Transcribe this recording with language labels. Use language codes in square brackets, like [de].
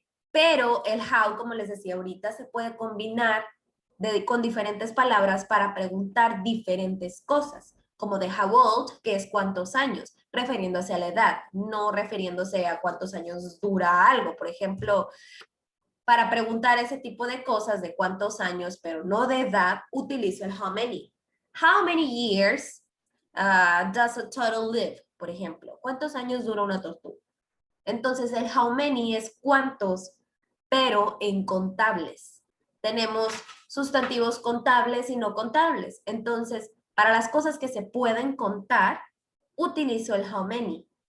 [es] Pero el how, como les decía ahorita, se puede combinar con diferentes palabras para preguntar diferentes cosas, como de how old, que es cuántos años, refiriéndose a la edad, no refiriéndose a cuántos años dura algo. Por ejemplo, para preguntar ese tipo de cosas de cuántos años, pero no de edad, utilizo el how many. [en] How many years does a turtle live? [es] Por ejemplo, ¿cuántos años dura una tortuga? Entonces, el how many es cuántos, pero en contables. Tenemos sustantivos contables y no contables. Entonces, para las cosas que se pueden contar, utilizo el how many.